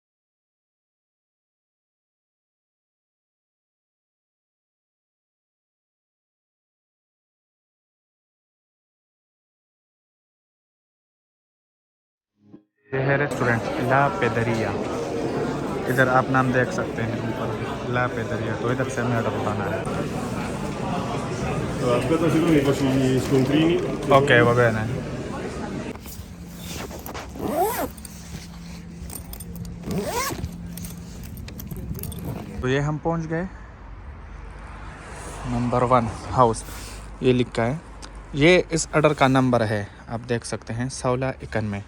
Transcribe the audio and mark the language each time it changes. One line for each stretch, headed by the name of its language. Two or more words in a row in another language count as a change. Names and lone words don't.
Hindi: ये है रेस्टोरेंट ला पेदरिया। इधर आप नाम देख सकते हैं ऊपर, ला पेदरिया। तो इधर से हमें ऑर्डर उठाना है।
Italian: Allora, aspetta un secondo che faccio gli scontrini.
Hindi: ओके, वो बहन है। तो ये हम पहुंच गए नंबर 1 हाउस। ये लिखा है, ये इस ऑर्डर का नंबर है, आप देख सकते हैं 1691।